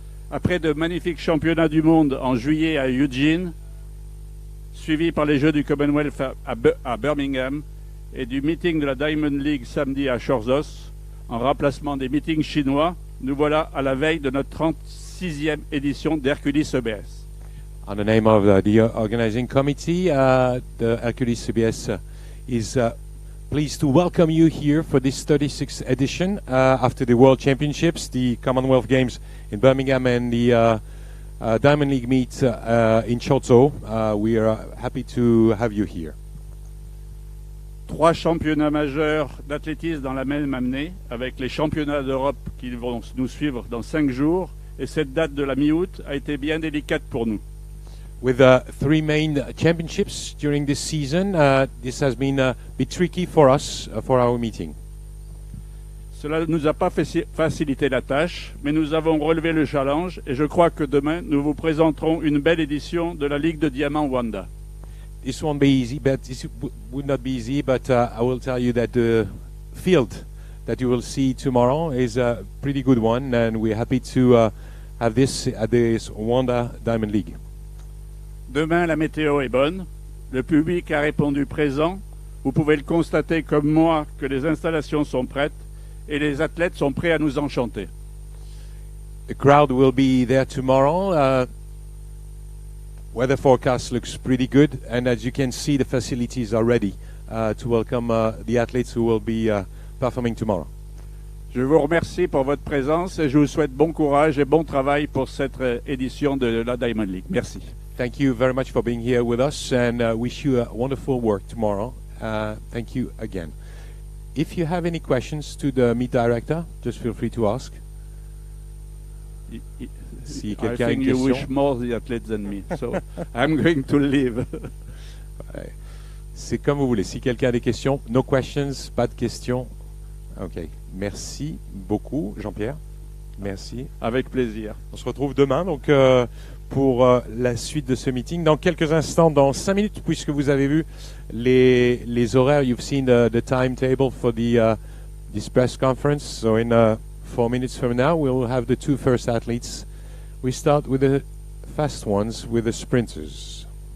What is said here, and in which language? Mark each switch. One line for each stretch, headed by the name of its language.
French: Après de magnifiques championnats du monde en juillet à Eugene, suivis par les Jeux du Commonwealth à Birmingham et du meeting de la Diamond League samedi à Chorzos, en remplacement des meetings chinois, nous voilà à la veille de notre 36e édition d'Herculis CEBS.
English: On the name of the organizing committee, the Herculis CBS is pleased to welcome you here for this 36th edition after the World Championships, the Commonwealth Games in Birmingham and the Diamond League meet in Chorzos. We are happy to have you here.
French: 3 championnats majeurs d'athlétisme dans la même année, avec les championnats d'Europe qui vont nous suivre dans 5 jours. Et cette date de la mi-août a été bien délicate pour nous.
English: With 3 main championships during this season, this has been a bit tricky for us, for our meeting.
French: Cela ne nous a pas facilité la tâche, mais nous avons relevé le challenge et je crois que demain, nous vous présenterons une belle édition de la Ligue de Diamant Wanda.
English: This won't be easy, but this would not be easy, but I will tell you that the field that you will see tomorrow is a pretty good one, and we're happy to have this at this Wanda Diamond League.
French: Demain, la météo est bonne. Le public a répondu présent. Vous pouvez le constater comme moi que les installations sont prêtes et les athlètes sont prêts à nous enchanter.
English: The crowd will be there tomorrow. Weather forecast looks pretty good, and as you can see, the facilities are ready to welcome the athletes who will be performing tomorrow.
French: Je vous remercie pour votre présence et je vous souhaite bon courage et bon travail pour cette édition de la Diamond League. Merci.
English: Thank you very much for being here with us, and wish you a wonderful work tomorrow. Thank you again. If you have any questions to the meet director, just feel free to ask.
French: Si
English: I think you wish more the athletes than me, so I'm going to leave.
French: Ouais. C'est comme vous voulez. Si quelqu'un a des questions,
English: no questions,
French: pas de questions. Ok. Merci beaucoup, Jean-Pierre. Merci. Avec plaisir. On se retrouve demain, donc pour la suite de ce meeting. Dans quelques instants, dans 5 minutes, puisque vous avez vu les horaires,
English: you've seen the timetable for this press conference. So in 4 minutes from now, we'll have the 2 first athletes. We start with the fast ones, with the sprinters.